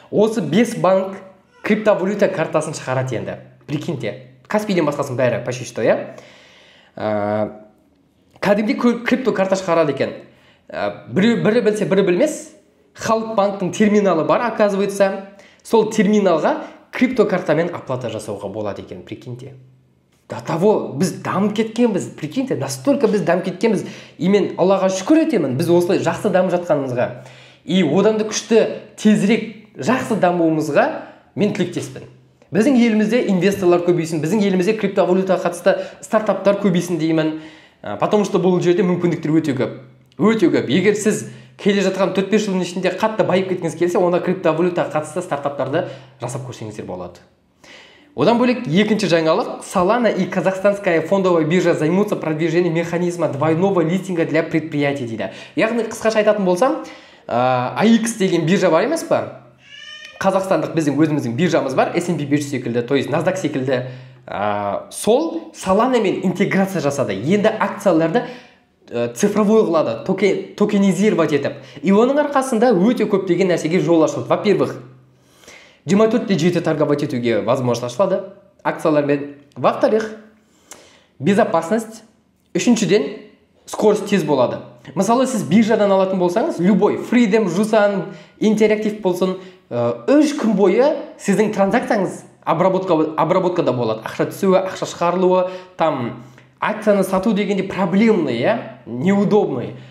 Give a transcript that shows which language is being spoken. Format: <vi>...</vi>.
<kk>Осы 5 банк криптовалюта картасын шығарады енді.</kk> <ru>Прикиньте.</ru> <kk>Каспийден басқасын бәрі почти что, я? Кәдімгі крипто карта шығарады екен. Бірі білсе, бірі білмес. Халық банктың терминалы бар, оказывается. Сол терминалға крипто картамен оплата жасауға болады екен, прикиньте.</kk> <ru>До того</ru> <kk>біз дамып кеткенбіз,</kk> <ru>прикиньте, настолько</ru> <kk>біз дамып кеткенбіз. И мен Аллаға шүкір етемін, біз осылай жақсы дамып жатқанымызға. И одан да күшті тезірек жақсы дамуымызға мен тілектеспін. Біздің елімізде инвесторлар көбейсін, біздің елімізде криптовалютаға қатысты стартаптар көбейсін деймін.</kk> <ru>Потому что</ru> <kk>бұл жерде мүмкіндіктер өте көп. Өте көп. Егер сіз келе жатқан 4-5 жылдың ішінде қатты байып кеткіңіз келсе, онда криптовалютаға қатысты стартаптарды жасап көрсеңіздер болады.</kk> <ru>Одан бөлек екінші жаңалық, Solana и Казахстанская фондовая биржа займутся продвижением механизма двойного листинга для предприятий</ru> <kk>дейді. Яғни қысқаша айтатын болсам, AX деген биржа бар емес па? Қазақстандық біздің өзіміздің биржамыз бар, S&P биржа секілді, то есть NASDAQ секілді. Сол Solana мен интеграция жасады. Енді акцияларды цифровой қылады, токенизировать етіп. И оның арқасында өте көптеген нәрсеге жол ашылды.</kk> <ru>Во-первых,</ru> <kk>24/7 торговать етуге возможность ашылады акциялармен.</kk> <ru>Во-вторых, безопасность.</ru> <kk>Үшіншіден, скорость тез болады. Мысалы, сіз биржадан алатын болсаңыз, любой, Freedom, Жусан, Interactive болсын, 3 күн бойы сіздің транзакцияңыз обработкада болады. Ақша түсуі, ақша шығарылуы, там акцияны сату дегенде</kk> <ru>проблемный, неудобный.</ru>